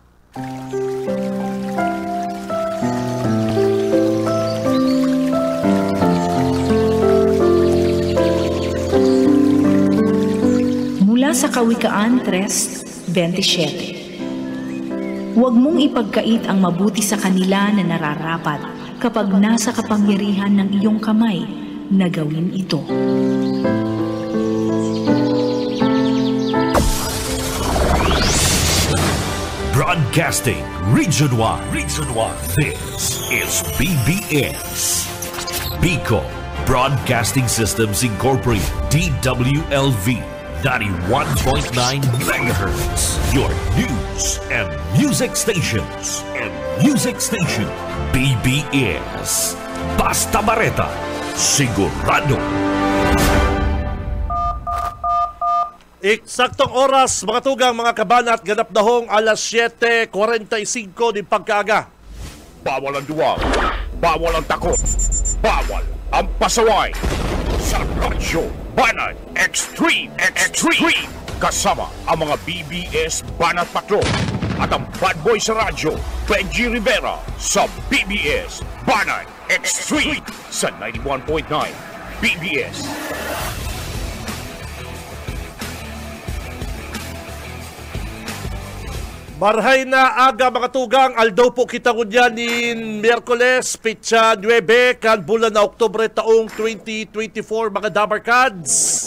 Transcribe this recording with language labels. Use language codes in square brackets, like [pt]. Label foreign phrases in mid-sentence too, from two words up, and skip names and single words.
[tl] Mula sa Kawikaan 3:27. Huwag mong ipagkait ang mabuti sa kanila na nararapat kapag nasa kapangyarihan ng iyong kamay na gawin ito. [en] Broadcasting Region 1. This is BBS. Bicol Broadcasting Systems Incorporated. DWLV 91.9 MHz. Your news and music stations. [bik] BBS. Basta Bareta. Sigurado. [tl] Eksaktong oras, [bik] mga tugang, mga kabanat, [tl] ganap na hong alas 7:45 ng pagkaaga. Bawal ang duwag, bawal ang takot, bawal ang pasaway. Sa Radyo Banat Extreme. Kasama ang mga BBS Banat Patrol at ang [en] bad boy [tl] sa radyo, Benji Rivera, sa BBS Banat Extreme sa 91.9 BBS. [bik] Marhay na aga, mga tugang, aldaw po kita ngunyan in Miyerkules, Petsa 9, kan bulan na Oktubre taong 2024, mga Dabarkads.